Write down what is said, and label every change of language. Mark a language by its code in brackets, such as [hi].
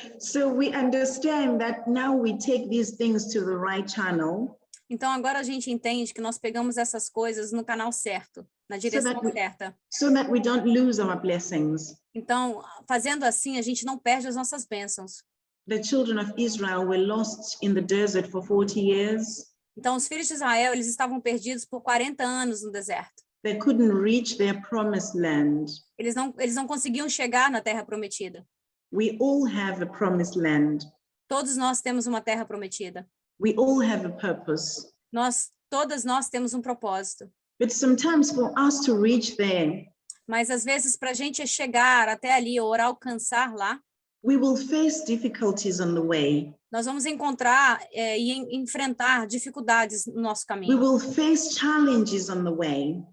[en] So we understand that now we take these things to the right channel. [pt] Então, agora a gente entende que nós pegamos essas coisas no canal certo, na direção certa. [en] So that we don't lose our blessings. [pt] Então, fazendo assim, a gente não perde as nossas bênçãos. [en] The children of Israel were lost in the desert for 40 years. [pt] Então, os filhos de Israel, eles estavam perdidos por 40 anos no deserto. [en] They couldn't reach their promised land. [pt] Eles não conseguiam chegar na terra prometida. [en] We all have a promised land. [pt] Todos nós temos uma terra prometida. [en] We all have a purpose. [pt] Todas nós temos um propósito. [en] But sometimes for us to reach there, [pt] Mas às vezes para a gente chegar até ali ou alcançar lá, [en] We will face difficulties on the way. [pt] Nós vamos encontrar e enfrentar dificuldades no nosso [en] We [pt] caminho. [en] will face challenges on the way.